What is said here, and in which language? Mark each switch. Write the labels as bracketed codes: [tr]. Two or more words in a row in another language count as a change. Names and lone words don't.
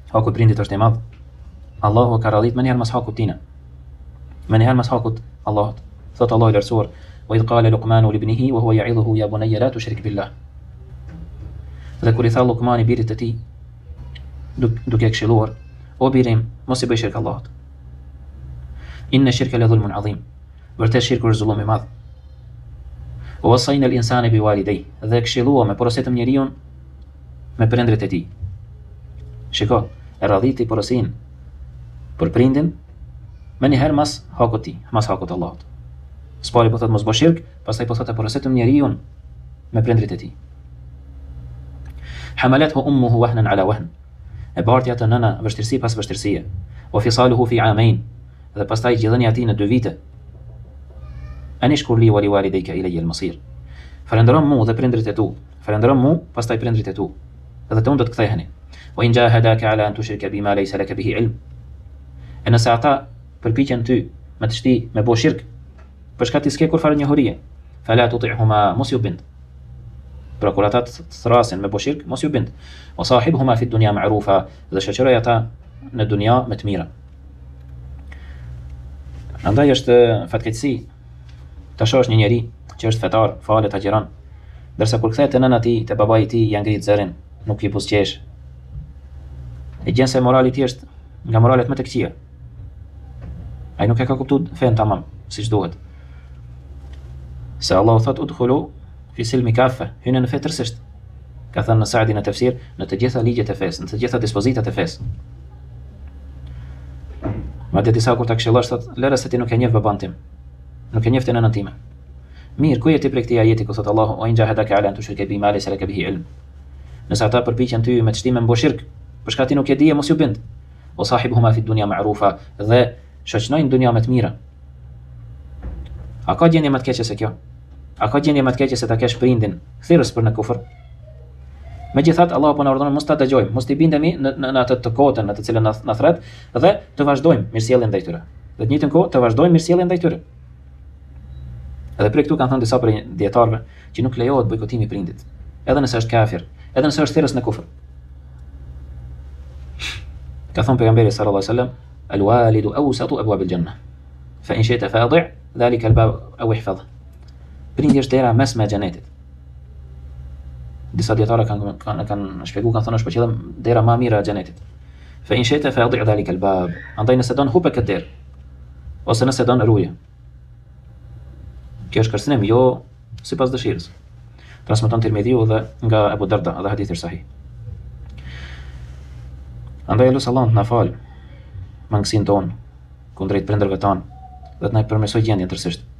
[sq] haku i prindit është i madh. Allahu ka radhit më njëherë mas hakut tina. Më njëherë mas hakut Allahut. Thot Allahu i lartësuar: [ar] "وإذ قال لقمان لابنه وهو يعظه يا بني لا تشرك بالله." [sq] Dhe kur I tha Luqmani birit të tij, duke këshilluar: "O birim, mos I bëj shirk Allahut. [ar] إن الشرك لظلم عظيم." [sq] Vërtet shirku është zullum I madh. [ar] ووصينا الإنسان بوالديه, [sq] dhe këshilluam me porositë njeriu me prindrit e tij. Shiko, e radhiti porosin për prindin më njëherë mas hakut ti, mas hakut Allahut. Spari po thot mos bëj shirk, pastaj po thot e porositë njeriu me prindrit e tij. [ar] حملته أمه وهنا على وهن. [sq] E barti atë nëna vështirësi pas vështirësie. [ar] وفصاله في عامين. [sq] Dhe pastaj gjithënia e tij në 2 vite. [ar] أن اشكر لي ولوالديك إلي المصير. [sq] Falënderon mu dhe prindrit e tu. Falënderon mu, pastaj prindrit e tu. Dhe të unë do të ktheheni. [ar] وإن جاهداك على أن تشرك بما ليس لك به علم. [sq] E nëse ata përpiqen ty me të shti me bo shirk, për shkak të s'ke kur fare njohurie, [ar] فلا تطعهما, [sq] mos ju bind. Pra kur ata të thrasin me bo shirk, mos ju bind. [ar] وصاحبهما في الدنيا معروفا, [sq] dhe shoqëroj ata në dunja me të mira. Andaj është fatkeqësi ta shohësh një njeri që është fetar, falet, agjeron, ndërsa kur kthehet te nëna ti, te babai i tij, ja ngrit zërin, nuk I buzëqesh. E gjen se morali I tij është nga moralet më të këqija. Ai nuk e ka kuptuar fen tamam, siç duhet. Se Allahu thot [ar] ادخلوا في السلم كافة, [sq] hynë në fe tërësisht. Ka thënë në Saadi në tefsir, në të gjitha ligjet e fesë, në të gjitha dispozitat e fesë. Madje disa kur ta këshillosh thot, lëre se ti nuk e njeh baban tim. Nuk e njeh nënën time. Mirë, ku je ti prej këtij ajeti ku thot Allahu: [ar] "وإن جاهداك على أن تشرك بما ليس لك به علم." [sq] Nëse ata përpiqen ty me të shtimë mbo shirk, për shkak ti nuk e di, mos ju bind. [ar] وصاحبهما في الدنيا معروفا, [sq] dhe shoqnojnë dunja me të mira. A ka gjendje më të keqe se kjo? A ka gjendje më të keqe se ta kesh prindin thirrës për në kufër? Megjithatë Allahu po na urdhëron mos ta dëgjojmë, mos të bindemi në atë të kotën në të cilën na thret dhe të vazhdojmë mirësjelljen ndaj tyre. Dhe të njëjtën kohë të vazhdojmë mirësjelljen ndaj tyre. Edhe prej këtu kanë thënë disa prej dietarëve që nuk lejohet bojkotimi I prindit, edhe nëse është kafir, edhe nëse është thirrës në kufër. Ka thënë pejgamberi [ar] صلى الله عليه وسلم الوالد أوسط أبواب الجنة فإن شئت فأضع ذلك الباب أو احفظ." [sq] Prindi është dera mesme e xhenetit. Disa dietarë kanë shpjeguar, kanë thënë është për qëllim dera më e mirë e xhenetit. [ar] فإن شئت فأضع ذلك الباب. [sq] Andaj nëse don hupe këtë derë, ose nëse don ruje. Kjo është kërcënim, jo sipas dëshirës. Transmeton Tirmidhiu dhe nga Abu Darda, dhe hadithi është sahih. Andaj lutem Allahun të na fal mangësinë tonë kundrejt prindërve tanë dhe të na përmirësoj gjendjen tërësisht.